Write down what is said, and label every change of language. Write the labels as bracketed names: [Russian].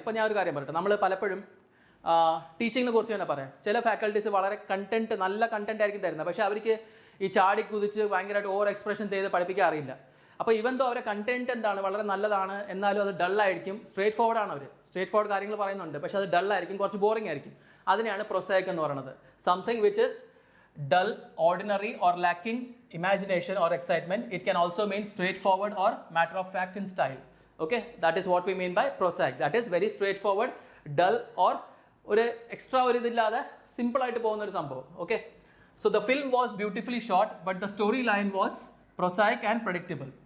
[Malayalam] ഇപ്പോൾ ഞാൻ ഒരു കാര്യം പറയട്ടെ, നമ്മൾ പലപ്പോഴും ടീച്ചിങ്ങിനെ കുറിച്ച് തന്നെ പറയാം. ചില ഫാക്കൽറ്റീസ് വളരെ നല്ല കണ്ടന്റ് ആയിരിക്കും തരുന്നത്, പക്ഷേ അവർക്ക് ഈ ചാടി കുതിച്ച് ഭയങ്കരമായിട്ട് ഓവർ എക്സ്പ്രഷൻ ചെയ്ത് പഠിപ്പിക്കാൻ അറിയില്ല. അപ്പോൾ ഇവൻ തോ അവരെ കണ്ടന്റ് എന്താണ്, വളരെ നല്ലതാണ്, എന്നാലും അത് ഡള്ളായിരിക്കും. സ്ട്രേറ്റ് ഫോർവേഡ് ആണ്, അവർ സ്ട്രേറ്റ് ഫോർവേഡ് കാര്യങ്ങൾ പറയുന്നുണ്ട്, പക്ഷേ അത് ഡള്ളായിരിക്കും, കുറച്ച് ബോറിംഗ് ആയിരിക്കും. അതിനെയാണ് പ്രൊസൈക്ക് എന്ന് പറയുന്നത്. [English] Something which is dull, ordinary or lacking imagination or excitement. It can also mean straightforward or matter of fact in style. Okay, that is what we mean by prosaic. That is very straightforward, dull or [Malayalam] ഒരു extra ഒരു ഇതില്ലാതെ simple ആയിട്ട് പോകുന്ന ഒരു സംഭവം. [English] Okay, so the film was beautifully shot but the story line was prosaic and predictable.